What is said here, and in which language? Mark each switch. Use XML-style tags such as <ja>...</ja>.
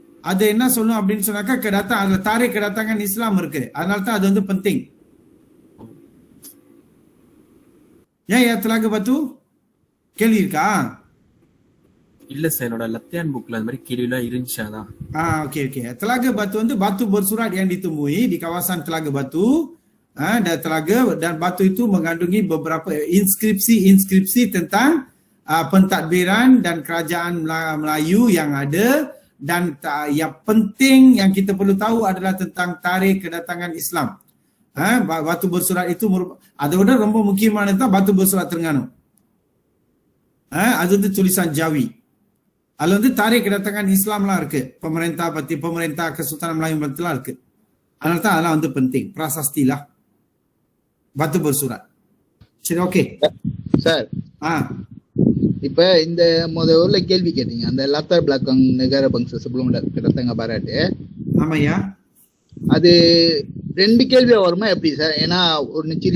<ta>அது என்ன சொல்லும் அப்படின்னு சொன்னாக்கா kedatang, அதுல</ta> <ms>tarikh kedatangan Islam</ms> <ta>இருக்கு. அதனால தான் அது வந்து penting. ஏன் Telaga Batu கேள்வி இருக்கா? இல்ல சார், என்னோட லெப்ட் புக்ல அந்த மாதிரி கேள்விலாம் இருந்துச்சு அதான்.</ta> <ms>Okey. Telaga Batu வந்து Batu Bersurat yang ditemui di kawasan Telaga Batu. Dan telaga dan batu itu mengandungi beberapa inskripsi tentang pentadbiran dan kerajaan Melayu yang ada. Dan yang penting yang kita perlu tahu adalah tentang tarikh kedatangan Islam. Batu Bersurat itu</ms> <ta>அதோட ரொம்ப முக்கியமானது தான் Batu Bersurat Terengganu. அது வந்து</ta> <ms>tulisan Jawi.</ms> <ta>அதுல வந்து</ta> <ms>tarikh kedatangan</ms> <ta>Islamலாம் இருக்கு.</ta> <ms>pemerintah Kesultanan Melayu Melaka இருக்கு.</ms> <ta>அதனால தான் அதெல்லாம் வந்து penting.</ta> <ms>prasasti lah. Batu Bersurat.</ms> <ta>சரி ஓகே சார் இப்ப இந்த முதல்ல கேள்வி கேட்டீங்க, அந்த</ta> <ms>latar belakang negara bangsa sebelum kedatangan barat.</ms> <ta>ஆமாய்யா. அது ரெண்டு கேள்வி வருமா எப்படி சார்? ஏன்னா ஒரு நிச்சயம்</ta>